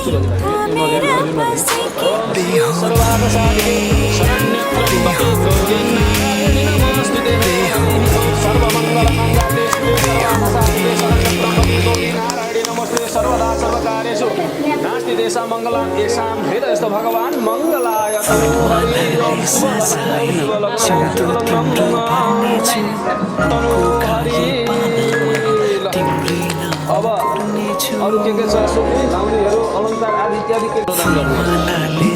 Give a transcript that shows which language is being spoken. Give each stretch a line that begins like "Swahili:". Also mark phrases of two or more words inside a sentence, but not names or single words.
Sanskrit: मेरा बसेकी सर्वदा सर्वकार्येषु नास्ति तेषां मङ्गलं येषां हृदयस्थ भगवान् मङ्गलाय
Nepali: अब अरू के छ सुक्ने लाउनेहरू अलङ्कार आदि इत्यादि के प्रदान गर्नुहुन्छ